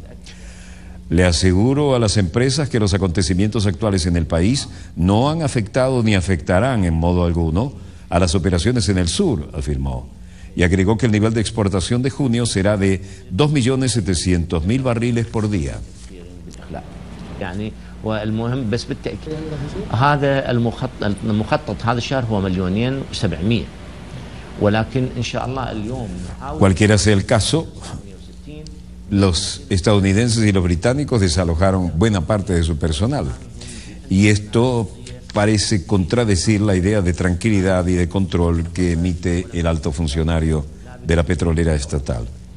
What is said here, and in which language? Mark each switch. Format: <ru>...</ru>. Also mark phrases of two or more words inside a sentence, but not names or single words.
<es>Le aseguro a las empresas que los acontecimientos actuales en el país no han afectado ni afectarán en modo alguno a las operaciones en el sur, afirmó. Y agregó que el nivel de exportación de junio será de 2.700.000 barriles por día.</es> <ar>والمهم بس بالتأكيد هذا المخطط هذا الشهر هو 1,700,000 ولكن إن شاء الله اليوم</ar> <es>Cualquiera sea el caso, los estadounidenses y los británicos desalojaron buena parte de su personal y esto parece contradecir la idea de tranquilidad y de control que emite el alto funcionario de la petrolera estatal.</es>